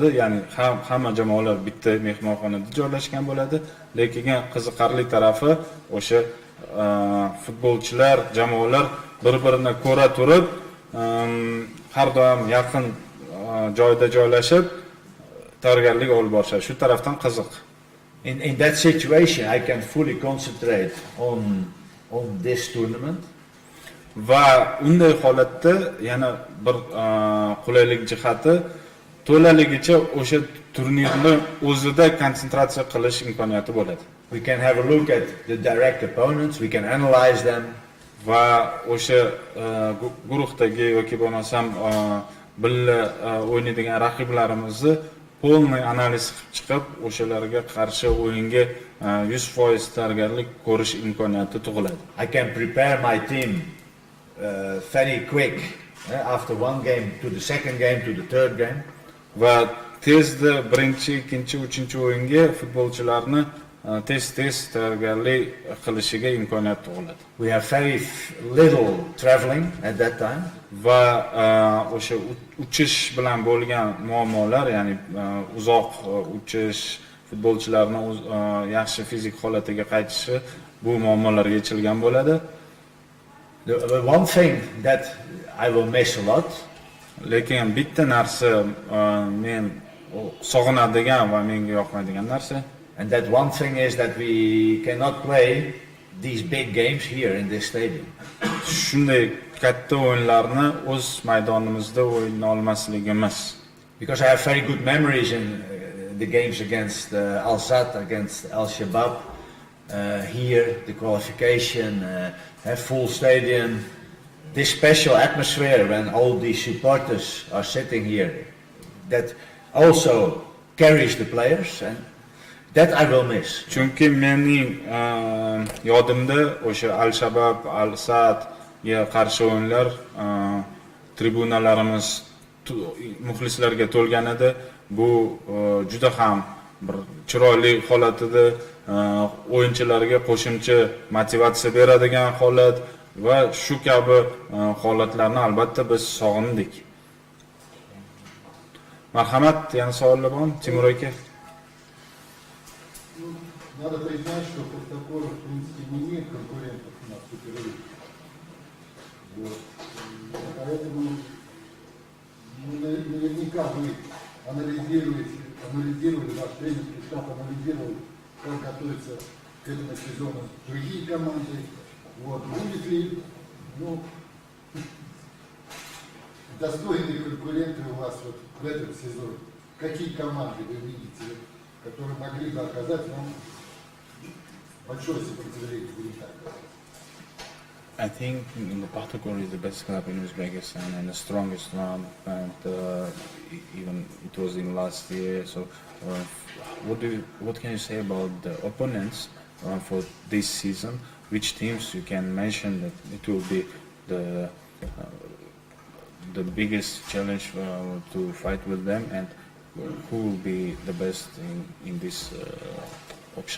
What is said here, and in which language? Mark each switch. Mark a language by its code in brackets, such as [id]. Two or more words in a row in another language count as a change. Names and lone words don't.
[uz] Ya'ni hamma jamoalar bitta mehmonxonada joylashgan bo'ladi, lekin qiziqarli tarafi o'sha futbolchilar, jamoalar bir-birini ko'ra turib, har doim yaqin joyda joylashib tayyorgarlik olib borishadi. Shu tarafdan qiziq. [en] In that situation, I can fully concentrate on this tournament. [uz] Va unday holatda yana bir qulaylik jihati to'laligicha o'sha turnirni o'zida konsentratsiya qilish imkoniyati bo'ladi. [en] We can have a look at the direct opponents, we can analyze them. [uz] Va o'sha guruhdagi yoki bo'lmasam birga o'ynaydigan raqiblarimizni polniy analiz qilib chiqib, o'shalarga qarshi o'yinga 100% tayyorgarlik ko'rish imkoniyati tug'iladi. [en] I can prepare my team very quick after one game to the second game to the third game. [uz] Va tezda birinchi, ikkinchi, uchinchi o'yinga futbolchilarni tez tayyorgarlik qilishiga imkoniyat tug'iladi. [en] We have very little traveling at that time. [uz] Va o'sha uchish bilan bo'lgan muammolar, ya'ni uzoq uchish, futbolchilarning yaxshi fizik holatiga qaytishi, bu muammolar yechilgan bo'ladi. [en] The one thing that I will miss a lot, [uz] lekin bitta narsa men sog'inadigan va menga yoqmaydigan narsa, [en] and that one thing is that we cannot play these big games here in this stadium. [uz] Shunday katta o'yinlarni o'z maydonimizda o'yna olmasligimiz. [en] Because I have very good memories in the games against Al-Sadd, against Al-Shabaab, here, the qualification, have full stadium, this special atmosphere when all the supporters are sitting here, that also carries the players, and that I will miss. [uz] Chunki mening yodimda o'sha Al-Shabab, Al-Sadga qarshi o'yinlar tribunalarimiz muxlislarga to'lgan edi. Bu juda ham bir chiroyli holat edi. O'yinchilarga qo'shimcha motivatsiya beradigan holat va shu kabi holatlarni albatta biz sog'indik. Marhamat, yana savollar bormi? Timur aka? [ru] Надо признать, что Пахтакор, в принципе, не имеет конкурентов на суперлиге. Вот. Поэтому наверняка вы анализировали, ваш тренерский штаб анализировал, как готовятся к этому сезону другие команды. Вот. Будет ли достойные конкуренты у вас вот в этом сезоне? Какие команды вы видите, которые могли бы оказать вам большое сопротивление? [en] I think the Pahtakor is the best club in Uzbekistan and the strongest one, and even it was in last year. So, what can you say about the opponents for this season? Which teams you can mention that it will be the biggest challenge to fight with them, and who will be the best in this option?